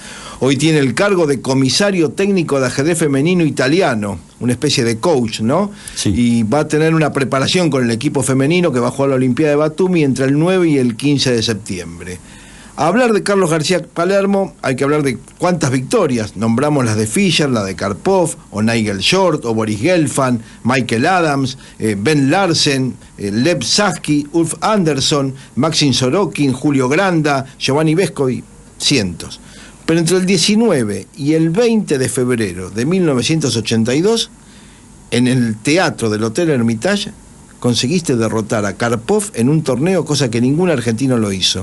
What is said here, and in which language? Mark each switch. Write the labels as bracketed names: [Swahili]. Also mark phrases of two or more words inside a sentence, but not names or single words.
[Spanish] Hoy tiene el cargo de comisario técnico de ajedrez femenino italiano, una especie de coach, ¿no? Sí. Y va a tener una preparación con el equipo femenino que va a jugar la Olimpiada de Batumi entre el 9 y el 15 de septiembre. A hablar de Carlos García Palermo hay que hablar de cuántas victorias. Nombramos las de Fischer, la de Karpov, o Nigel Short, o Boris Gelfand, Michael Adams, Ben Larsen, Lev Sasky, Ulf Andersson, Maxim Sorokin, Julio Granda, Giovanni Vescovi, cientos. Pero entre el 19 y el 20 de febrero de 1982, en el teatro del Hotel Hermitage, conseguiste derrotar a Karpov en un torneo, cosa que ningún argentino lo hizo.